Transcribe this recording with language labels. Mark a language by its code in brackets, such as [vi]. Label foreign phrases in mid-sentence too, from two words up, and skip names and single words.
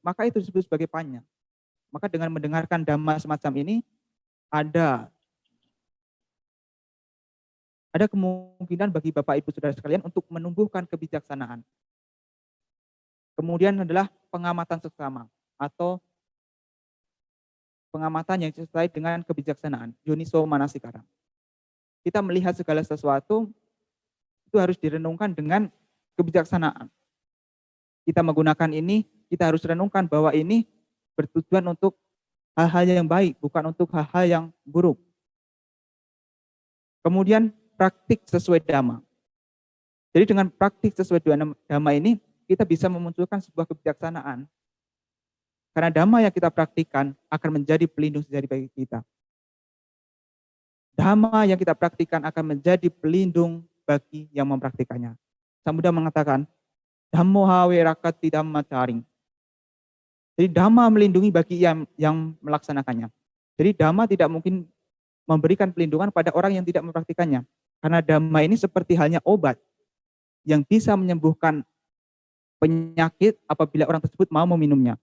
[id] Maka itu disebut sebagai panya. Maka dengan mendengarkan dhamma semacam ini, ada kemungkinan bagi Bapak Ibu Saudara sekalian untuk menumbuhkan kebijaksanaan. Kemudian adalah pengamatan seksama atau pengamatan yang disertai dengan kebijaksanaan, [pi] yoniso manasikara. [id] Kita melihat segala sesuatu itu harus direnungkan dengan kebijaksanaan. Kita menggunakan ini, kita harus renungkan bahwa ini bertujuan untuk hal-hal yang baik, bukan untuk hal-hal yang buruk. Kemudian praktik sesuai dhamma. Jadi dengan praktik sesuai dhamma ini, kita bisa memunculkan sebuah kebijaksanaan. Karena dhamma yang kita praktikkan akan menjadi pelindung sejati bagi kita. Dhamma yang kita praktikkan akan menjadi pelindung bagi yang mempraktikannya. Sambuddha mengatakan, [pi] Dhammo hawe rakati dhamma caring. [id] Jadi dhamma melindungi bagi yang melaksanakannya. Jadi dhamma tidak mungkin memberikan pelindungan pada orang yang tidak mempraktikannya. Karena dhamma ini seperti halnya obat yang bisa menyembuhkan penyakit apabila orang tersebut mau meminumnya.